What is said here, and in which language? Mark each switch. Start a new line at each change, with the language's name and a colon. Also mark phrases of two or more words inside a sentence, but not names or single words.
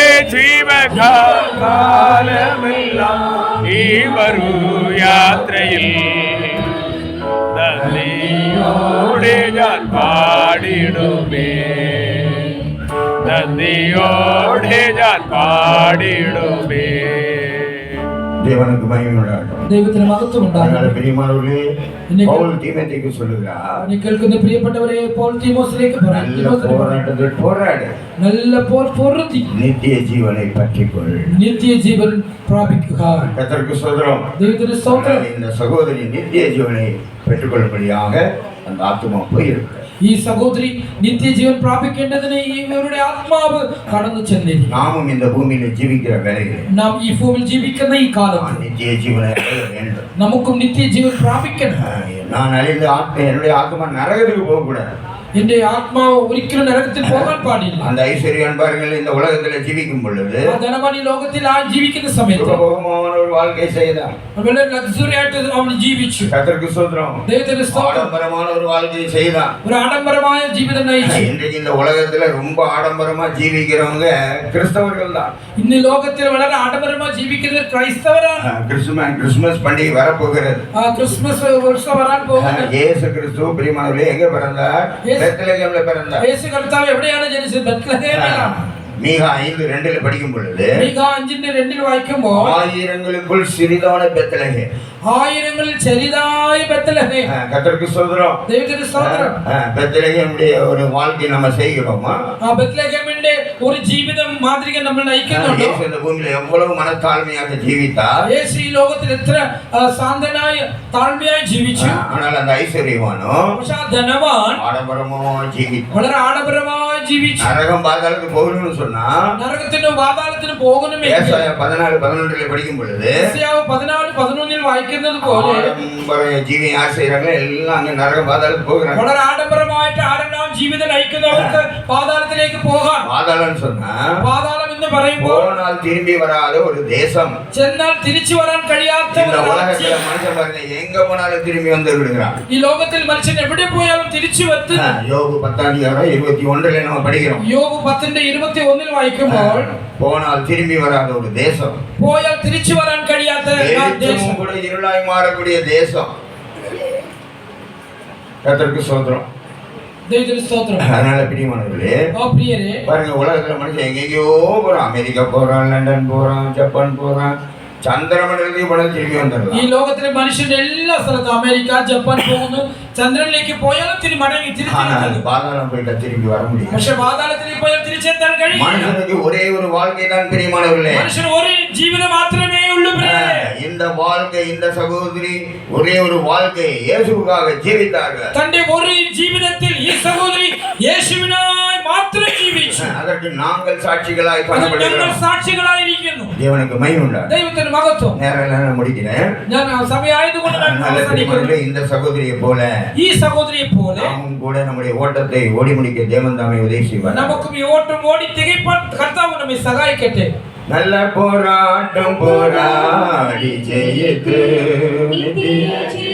Malayalam: ജീവകാലമെല്ലാം ഈ വരൂ യാത്രയിൽ നന്ദിയോടെ ഞാൻ പാടിടുമേ. നന്ദിയോടെ ഞാൻ പാടിടുമേ.
Tamil: தேவனுக்கு மகிமை உண்டாகட்டும்.
Malayalam: ദൈവത്തിന് മഹത്വം
Tamil: அதனால
Malayalam: ഉണ്ടാകട്ടെ.
Tamil: பிரியமானவர்களே, இன்னைக்கு பவுல் தீமோத்தேயுக்கு சொல்லுகிறார்,
Malayalam: എന്നെ കേൾക്കുന്ന പ്രിയപ്പെട്ടവരെ, പോൾ തീമോസിലേക്ക് പറയാം,
Tamil: நல்ல
Malayalam: തീമോസിലേക്ക് പറയാം,
Tamil: போராட்டத்தில் போராடு,
Malayalam: നല്ല പോർ പൊരുതി
Tamil: நித்திய ஜீவனை பற்றிக்கொள்.
Malayalam: നിത്യജീവൻ പ്രാപിക്കുക.
Tamil: கர்த்தருக்கு ஸ்தோத்திரம்.
Malayalam: ദൈവത്തിന് സ്തോത്രം.
Tamil: இந்த சகோதரி நித்திய ஜீவனை பெற்றுக்கொள்ளும்படியாக அந்த ஆத்துமா போயிருக்கிறார்.
Malayalam: ഈ സഹോദരി നിത്യജീവൻ പ്രാപിക്കേണ്ടതിന് ഇവരുടെ ആത്മാവ് കടന്നു ചെന്നിരിക്കും.
Tamil: நாமும் இந்த பூமியில ஜீவிக்கிற வேலையில்
Malayalam: നാം ഈ ഭൂമിയിൽ ജീവിക്കുന്ന ഈ കാലത്ത്
Tamil: நித்திய ஜீவனை அடைய வேண்டும்.
Malayalam: നമുക്കും നിത്യജീവൻ പ്രാപിക്കണം.
Tamil: நான் அழிந்து என்னுடைய ஆத்மா நரகத்துக்கு போகக்கூடாது.
Malayalam: എന്റെ ആത്മാവ് ഒരിക്കലും നരകത്തിൽ പോകാൻ പാടില്ല.
Tamil: அந்த ஐஸ்வர்யன் பாருங்கள், இந்த உலகத்துல ஜீவிக்கும் பொழுது
Malayalam: ആ ധനവാൻ ഈ ലോകത്തിൽ ആ ജീവിക്കുന്ന സമയത്ത്
Tamil: சுகபோகமான ஒரு வாழ்க்கை செய்தான்.
Malayalam: വളരെ ലക്സുറി ആയിട്ട് അവൻ ജീവിച്ചു.
Tamil: கர்த்தருக்கு ஸ்தோத்திரம்.
Malayalam: ദൈവത്തിന്റെ സ്തോത്രം.
Tamil: ஆடம்பரமான ஒரு வாழ்க்கையை செய்தான்.
Malayalam: ഒരു ആഡംബരമായ ജീവിതം നയിച്ചു.
Tamil: இன்றைக்கு இந்த உலகத்துல ரொம்ப ஆடம்பரமா ஜீவிக்கிறவங்க கிறிஸ்தவர்கள் தான்.
Malayalam: ഇന്ന് ലോകത്തിൽ വളരെ ആഡംബരമായി ജീവിക്കുന്നത് ക്രൈസ്തവരാണ്.
Tamil: கிறிஸ்துமஸ் பண்டிகை வரப்போகிறது.
Malayalam: ആ ക്രിസ്മസ് വർഷം വരാൻ പോകുന്നത്.
Tamil: இயேசு கிறிஸ்து பிரியமானவர்களே எங்க பிறந்தார்? பெத்லகேம்ல பிறந்தார்.
Malayalam: യേശു കർത്താവ് എവിടെയാണ് ജനിച്ചത്? ബെത്ലഹേമിലാണ്.
Tamil: மீகா 5:2 படிக்கும் பொழுது
Malayalam: മീഖാ 5:2 വായിക്കുമ്പോൾ
Tamil: ஆயிரங்களுக்குள் சிறிதான பெத்லகேம்,
Malayalam: ആയിരങ്ങളിൽ ചെറുതായി ബെത്ലഹേം.
Tamil: கர்த்தருக்கு ஸ்தோத்திரம்.
Malayalam: ദൈവത്തിന്റെ സ്തോത്രം.
Tamil: பெத்லகேமுடைய ஒரு வாழ்க்கை நம்ம செய்கிறோமா?
Malayalam: ആ ബെത്ലഹേമിന്റെ ഒരു ജീവിതം മാതൃക നമ്മൾ നയിക്കുന്നുണ്ടോ?
Tamil: இயேசு இந்த பூமியில எவ்வளவு மனத்தாழ்மையாக ஜீவித்தார்.
Malayalam: യേശു ഈ ലോകത്തിൽ എത്ര ശാന്തനായി താഴ്മയായി ജീവിച്ചു.
Tamil: ஆனால் அந்த ஐஸ்வர்யவானோ
Malayalam: പക്ഷെ ആ ധനവാൻ
Tamil: ஆடம்பரமா ஜீவித்தார்.
Malayalam: വളരെ ആഡംബരമായി ജീവിച്ചു.
Tamil: நரகம் பாதாளத்துக்கு போகணும்னு சொன்னா
Malayalam: നരകത്തിനും പാതാളത്തിനും പോകணுമേ.
Tamil: ஏசாயா 14:11 படிக்கும் பொழுது
Malayalam: യെശയ്യാവ് 14:11 വായിക്കുന്നത് പോലെ
Tamil: ஆடம்பர ஜீவி யார் செய்யறாங்க எல்லாம் அங்க நரகம் பாதாளத்துக்கு போகிறாங்க.
Malayalam: വളരെ ആഡംബരമായിട്ട് ആരെല്ലാം ജീവിതം നയിക്കുന്നവർക്ക് പാതാളത്തിലേക്ക് പോകാം.
Tamil: பாதாளம்னு சொன்னா
Malayalam: പാതാളം എന്ന് പറയുമ്പോൾ
Tamil: போனால் திரும்பி வராத ஒரு தேசம்.
Malayalam: ചെന്നാൽ തിരിച്ചു വരാൻ കഴിയാത്ത
Tamil: இந்த
Malayalam: ഒരു
Tamil: உலகத்துல
Malayalam: രാജ്യം.
Tamil: மனுஷன் பாருங்க எங்க போனாலும் திரும்பி வந்து விடுகிறான்.
Malayalam: ഈ ലോകത്തിൽ മനുഷ്യൻ എവിടെ പോയാലും തിരിച്ചു വത്ത്.
Tamil: யோபு 10:21 நம்ம படிக்கிறோம்.
Malayalam: യോബ് 10:21 വായിക്കുമ്പോൾ
Tamil: போனால் திரும்பி வராத ஒரு தேசம்,
Malayalam: പോയാൽ തിരിച്ചു വരാൻ കഴിയാത്ത ആ ദേശം,
Tamil: வெளிச்சமும் கூட இருளாய் மாறக்கூடிய தேசம். கர்த்தருக்கு ஸ்தோத்திரம்.
Malayalam: ദൈവത്തിന്റെ സ്തോത്രം.
Tamil: அதனால பிரியமானவர்களே,
Malayalam: ആ പ്രിയരെ,
Tamil: பாருங்க உலகத்துல மனுஷன் எங்கெங்கயோ போறான். அமெரிக்கா போறான், லண்டன் போறான், ஜப்பான் போறான்,
Malayalam: ചന്ദ്രമണ്ഡലത്തിൽ പോയാൽ തിരികെ ഈ വന്നിരുന്നു. ലോകത്തിലെ മനുഷ്യന്റെ എല്ലാ സ്ഥലത്തും അമേരിക്ക, ജപ്പാൻ പോകുന്നു. ചന്ദ്രനിലേക്ക് പോയാലും മടങ്ങി തിരിച്ചു.
Tamil: பாதாளம் போயிட்டா திரும்பி வர முடியும்.
Malayalam: പക്ഷെ പാതാളത്തിലേക്ക് പോയാൽ തിരിച്ചെത്താൻ കഴിയില്ല.
Tamil: மனுஷனுக்கு ஒரே ஒரு வாழ்க்கை தான் பிரியமானவர்களே.
Malayalam: മനുഷ്യന് ഒരു ജീവിതം മാത്രമേ ഉള്ളൂ പ്രിയരെ.
Tamil: இந்த வாழ்க்கை, இந்த சகோதரி ஒரே ஒரு வாழ்க்கை இயேசுவுக்காக ஜீவித்தார்கள்.
Malayalam: തന്റെ ഒരു ജീവിതത്തിൽ ഈ സഹോദരി യേശുവിനായി മാത്രം ജീവിച്ചു.
Tamil: அதற்கு நாங்கள் சாட்சிகளாய்
Malayalam: അതിന് ഞങ്ങൾ
Tamil: காணப்படுகிறோம்.
Malayalam: സാക്ഷികളായിരിക്കുന്നു.
Tamil: தேவனுக்கு மகிமை உண்டாகும்.
Malayalam: ദൈവത്തിന് മഹത്വം.
Tamil: நேரம் முடிக்கிறேன்.
Malayalam: ഞാൻ സമയമായതുകൊണ്ട് ഞാൻ
Tamil: நல்ல
Malayalam: അവസാനിക്കുന്നു.
Tamil: பிரியமானவர்களே, இந்த சகோதரியை போல
Malayalam: ഈ സഹോദരിയെ പോലെ
Tamil: நாமும் கூட நம்முடைய ஓட்டத்தை ஓடி முடிக்க தேவன் தாமே உதவி செய்வார்.
Malayalam: നമുക്കും ഈ ഓട്ടം ഓടി തികയ്പ്പാൻ കർത്താവ് നമ്മെ സഹായിക്കട്ടെ.
Tamil: நல்ல போராட்டம் போராடி ஜெயித்து நித்திய